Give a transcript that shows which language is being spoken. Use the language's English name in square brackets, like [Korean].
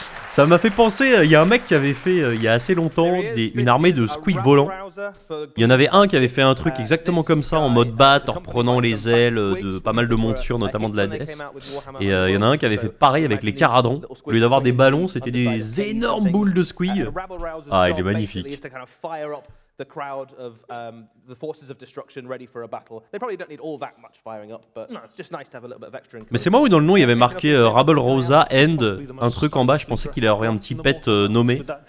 [French] Ça m'a fait penser, il y a un mec qui avait fait, il y a assez longtemps, une armée de squeaks volants. Il y en avait un qui avait fait un truc exactement comme ça, en mode bat, en reprenant les ailes de pas mal de montures, notamment de la Death. Et il y en a un qui avait fait pareil avec les Caradrons. Au lieu d'avoir des ballons, c'était des énormes boules de squig. Ah, il est magnifique. [English] The crowd of the forces of destruction ready for a battle. They probably don't need all that much firing up, but it's just nice to have a little bit of extra. [French] Mais c'est moi où dans le nom il y avait marqué Rabble Rosa End, un truc en bas, je pensais qu'il aurait un petit pet nommé.